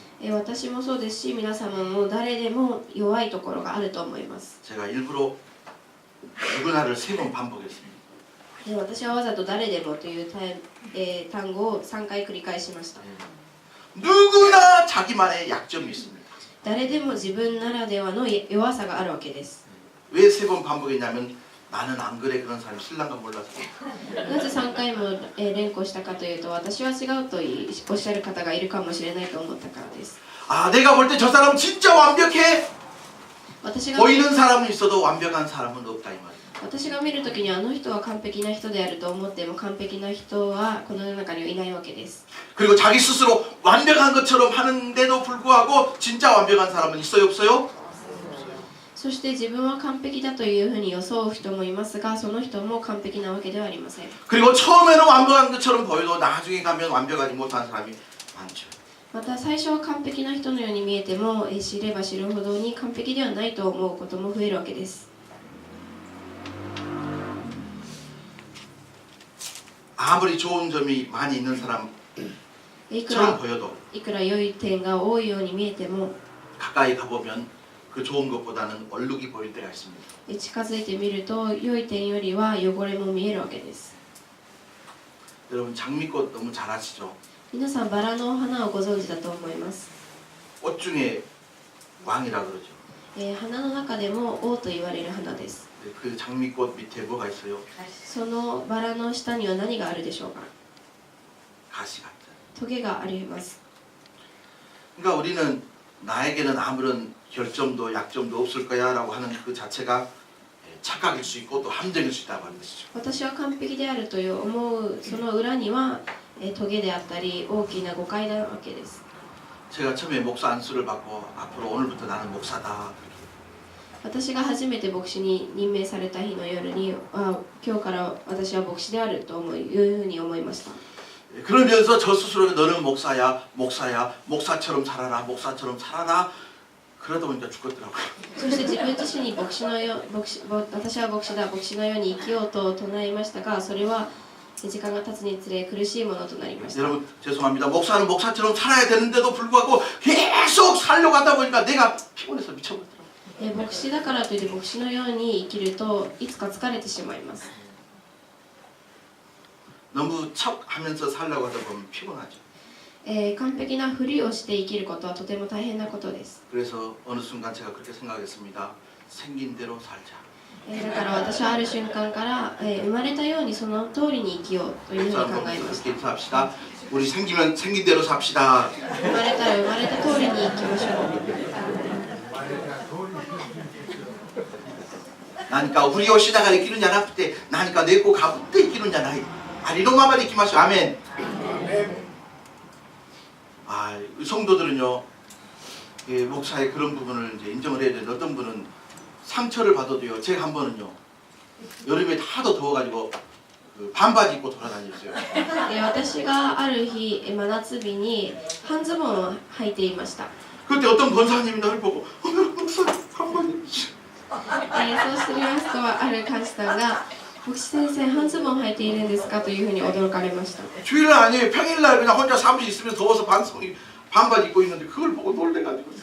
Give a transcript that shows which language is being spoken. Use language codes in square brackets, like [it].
[ja] 私もそうですし、皆様も誰でも弱いところがあると思います。 [ko] 제가 일부러 누구나를 3번 반복했습니다. [ja] 私はわざと誰でもという単語を3回繰り返しました。 [ko] 누구나 자기만의 약점이 있습니다. [ja] 誰でも自分ならではの弱さがあるわけです。 [ko] 왜 3번 반복했냐면 나는 안 그래 그런 사람이 신랑가 몰라서. [ja] なぜ3回も連呼したかというと、私は違うとおっしゃる方がいるかもしれないと思ったからです。 [ko] 아, 내가 볼 때 저 사람 진짜 완벽해. [ja] 私が [ko] 보이는 사람은 있어도 완벽한 사람은 없다 이 말이에요. [ja] 私が見るときにあの人は完璧な人であると思っても、完璧な人はこの世の中にはいないわけです。 [ko] 그리고 자기 스스로 완벽한 것처럼 하는데도 불구하고 진짜 완벽한 사람은 있어요 없어요? [ja] そして自分は完璧だというふうに装う人もいますが、その人も完璧なわけではありません。 [ko] 그리고 처음에는 완벽한 것처럼 보여도 나중에 가면 완벽하지 못한 사람이 많죠. [ja] また最初は完璧な人のように見えても、知れば知るほどに完璧ではないと思うことも増えるわけです。 [ko] 아무리 좋은 점이 많이 있는 사람처럼 [ja] いくら [ko] 보여도 [ja] 良い点が多いように見えても、 [ko] 가까이 가보면 그 좋은 것보다는 얼룩이 보일 때가 있습니다. [ja] 近づいてみると良い点よりは汚れも見えるわけです。 [ko] 여러분 장미꽃 너무 잘 아시죠? [ja] 皆さんバラの花をご存知だと思います。 [ko] 꽃 중에 왕이라 그러죠. [ja] 花の中でも王と言われる花です。 [ko] 그 장미꽃 밑에 뭐가 있어요? [ja] そのバラの下には何があるでしょうか。 [ko] 가시 같은. [ja] トゲがあります。 [ko] 그러니까 우리는 나에게는 아무런 결점도 약점도 없을 거야 라고 하는 그 자체가 착각일 수 있고 또 함정일 수 있다고 하는 것이죠. [ja] 私は完璧であるという思うその裏にはトゲであったり大きな誤解なわけです。 [ko] 제가 처음에 목사 안수를 받고 앞으로 오늘부터 나는 목사다. [ja] 私が初めて牧師に任命された日の夜に、今日から私は牧師であるというふうに思いました。 [ko] 그러면서 저 스스로 너는 목사야, 목사야, 목사처럼 살아라, 목사처럼 살아라. 그러다 보니까 죽었더라고요. [ja] そして自分自身に私は牧師だ、牧師のように生きようと唱えましたが、それは時間が経つにつれ苦しいものとなりました。 [ko] 여러분 죄송합니다. 목사는 목사처럼 살아야 되는데도 불구하고 계속 살려고 하다 보니까 내가 피곤해서 미쳐버리더라고요. [ja] 牧師だからといって牧師のように生きるといつか疲れてしまいます。 [ko] 너무 척하면서 살려고 하다 보면 피곤하죠. [ja] 完璧なふりをして生きることはとても大変なことです。 [ko] 그래서 어느 순간 제가 그렇게 생각했습니다. 생긴 대로 살자. [ja] だから私はある瞬間から、生まれたようにその通りに生きようというふうに考えました。 [ko] 합시다. 우리 생기면 생긴 대로 삽시다. [ja] 生まれたら生まれた通りに生きましょう。 나니까 우리 오시다가生きるんじゃなくて 나니까 내고 가부터生きるんじゃない.아리로마만生きましょう. [ko] 아멘. 아, 성도들은요, 목사의 그런 부분을 이제 인정을 해야 되는데 어떤 분은 상처를 받아도요. 제가 한 번은요, 여름에 하도 더워가지고 그 반바지 입고 돌아다녔어요. [ja] 私がある日真夏日に半ズボンを履いていました。 [ko] 그때 어떤 권사님이 나를 보고 목사 반바지. [ja] そうしてみますと、ある監視さんが牧師先生半ズボン履いているんですかというふうに驚かれました。 [ko] 주일날 아니에요. 평일날 그냥 혼자 사무실 있으면 더워서 반바지 입고 있는데 그걸 보고 놀래가지고.